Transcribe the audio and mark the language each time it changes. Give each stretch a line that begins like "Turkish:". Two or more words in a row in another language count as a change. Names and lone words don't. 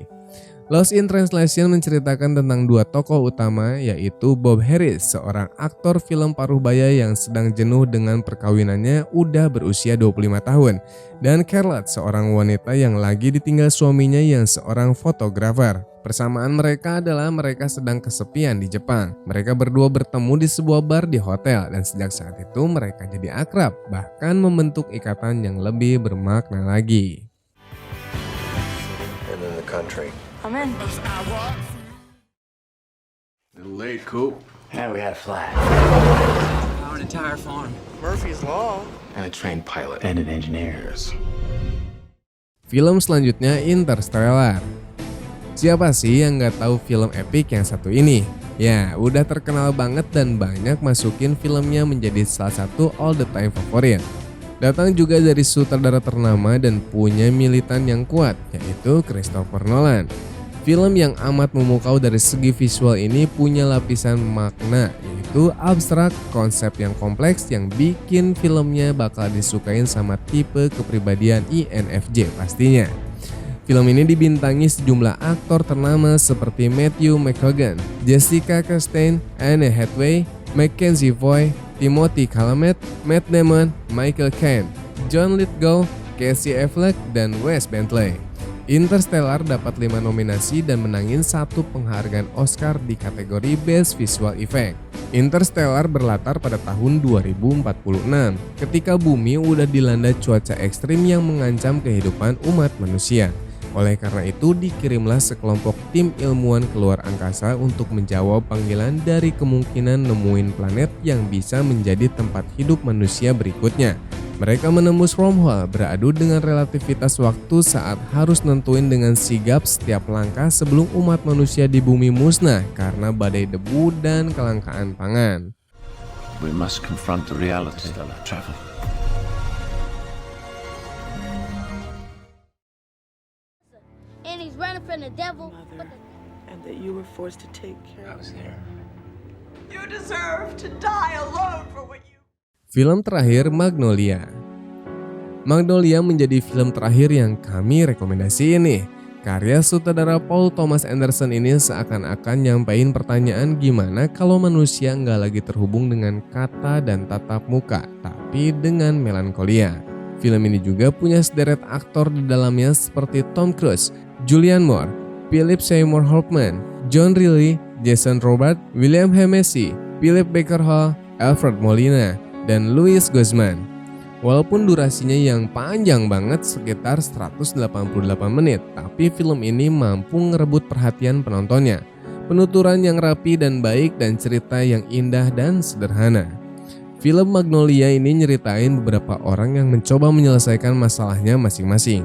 Indonesian: Lost in Translation menceritakan tentang dua tokoh utama, yaitu Bob Harris, seorang aktor film paruh baya yang sedang jenuh dengan perkawinannya udah berusia 25 tahun, dan Charlotte, seorang wanita yang lagi ditinggal suaminya yang seorang fotografer. Persamaan mereka adalah mereka sedang kesepian di Jepang. Mereka berdua bertemu di sebuah bar di hotel, dan sejak saat itu mereka jadi akrab, bahkan membentuk ikatan yang lebih bermakna lagi.
English: And in the country. I'm in. Little late, Coop. And we had a flat. Our entire farm. Murphy's Law. And a trained pilot. And an engineer.
Indonesian: Film selanjutnya Interstellar. Siapa sih yang nggak tahu film epic yang satu ini? Ya, udah terkenal banget dan banyak masukin filmnya menjadi salah satu
English: all the time
Indonesian: favorit. Datang juga dari sutradara ternama dan punya militan yang kuat, yaitu Christopher Nolan. Film yang amat memukau dari segi visual ini punya lapisan makna, yaitu abstrak, konsep yang kompleks yang bikin filmnya bakal disukain sama tipe kepribadian INFJ pastinya. Film ini dibintangi sejumlah aktor ternama seperti Matthew McConaughey, Jessica Chastain, Anne Hathaway, Mackenzie Foy, Timothy Chalamet, Matt Damon, Michael Caine, John Lithgow, Casey Affleck, dan Wes Bentley. Interstellar dapat 5 nominasi dan menangin 1 penghargaan Oscar di kategori
English: Best Visual Effect.
Indonesian: Interstellar berlatar pada tahun 2046, ketika bumi udah dilanda cuaca ekstrim yang mengancam kehidupan umat manusia. Oleh karena itu dikirimlah sekelompok tim ilmuwan keluar angkasa untuk menjawab panggilan dari kemungkinan nemuin planet yang bisa menjadi tempat hidup manusia berikutnya. Mereka menembus wormhole, beradu dengan relativitas waktu saat harus nentuin dengan sigap setiap langkah sebelum umat manusia di bumi musnah karena badai debu dan kelangkaan pangan.
English: We must confront the reality of travel. And he's running from the devil. And that you were forced to take care I of. was there. You deserve to die alone for what you.
Indonesian: Film terakhir Magnolia. Magnolia menjadi film terakhir yang kami rekomendasiin nih. Karya sutradara Paul Thomas Anderson ini seakan-akan nyampein pertanyaan gimana kalau manusia nggak lagi terhubung dengan kata dan tatap muka, tapi dengan melankolia. Film ini juga punya sederet aktor di dalamnya seperti Tom Cruise, Julianne Moore, Philip Seymour Hoffman, John Reilly, Jason Robert, William H. Macy, Philip Baker Hall, Alfred Molina, dan Louis Guzman. Walaupun durasinya yang panjang banget sekitar 188 menit, tapi film ini mampu ngerebut perhatian penontonnya. Penuturan yang rapi dan baik dan cerita yang indah dan sederhana. Film Magnolia ini nyeritain beberapa orang yang mencoba menyelesaikan masalahnya masing-masing.